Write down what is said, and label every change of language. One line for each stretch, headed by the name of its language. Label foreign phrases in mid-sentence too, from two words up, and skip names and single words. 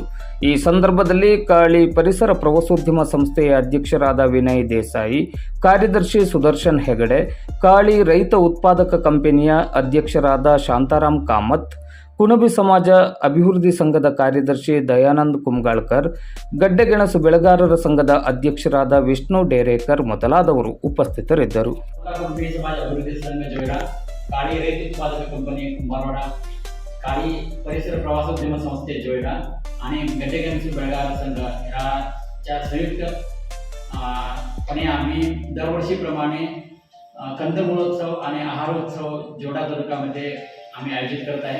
Kannada: ಈ ಸಂದರ್ಭದಲ್ಲಿ ಕಾಳಿ ಪರಿಸರ ಪ್ರವಾಸೋದ್ಯಮ ಸಂಸ್ಥೆಯ ಅಧ್ಯಕ್ಷರಾದ ವಿನಯ್ ದೇಸಾಯಿ, ಕಾರ್ಯದರ್ಶಿ ಸುದರ್ಶನ್ ಹೆಗಡೆ, ಕಾಳಿ ರೈತ ಉತ್ಪಾದಕ ಕಂಪನಿಯ ಅಧ್ಯಕ್ಷರಾದ ಶಾಂತಾರಾಮ್ ಕಾಮತ್, ಕುಣಬಿ ಸಮಾಜ ಅಭಿವೃದ್ಧಿ ಸಂಘದ ಕಾರ್ಯದರ್ಶಿ ದಯಾನಂದ್ ಕುಮ್ಗಾಳ್ಕರ್, ಗಡ್ಡೆಗೆಣಸು ಬೆಳೆಗಾರರ ಸಂಘದ ಅಧ್ಯಕ್ಷರಾದ ವಿಷ್ಣು ಡೇರೇಕರ್ ಮೊದಲಾದವರು ಉಪಸ್ಥಿತರಿದ್ದರು.
Marathi: काळी रैत उत्पादक कंपनी कुंभारवाडा, काळी परिसर प्रवासोद्यम संस्थे जोईडा आणि गड्डेगेणसु बेळगार संघ याच्या संयुक्तपणे आम्ही दरवर्षीप्रमाणे कंदमुळोत्सव आणि आहारोत्सव जोडा तालुक्यामध्ये आम्ही आयोजित करत आहे.